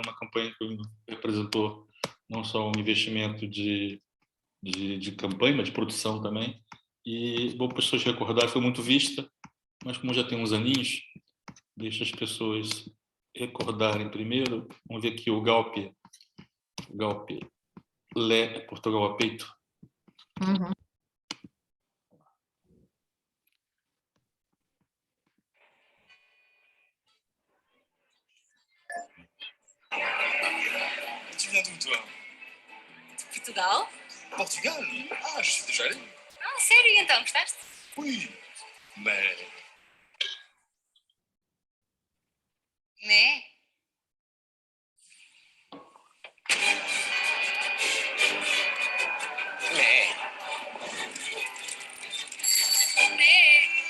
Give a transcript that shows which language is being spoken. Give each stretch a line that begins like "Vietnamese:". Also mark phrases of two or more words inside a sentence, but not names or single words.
Portuguese: Uma campanha que representou não só um investimento de campanha, mas de produção também. E, bom, para as pessoas recordarem, foi muito vista, mas como já tem uns aninhos, deixa as pessoas recordarem primeiro. Vamos ver aqui o Galp Lé, Portugal a peito.
French: Tu viens d'où, toi? Portugal? Portugal? Ah, je suis déjà allé.
Portuguese: Ah, sério? Então, gostaste?
French: Oui, mais...
Portuguese: Né?
French: Mais...
Portuguese: Né?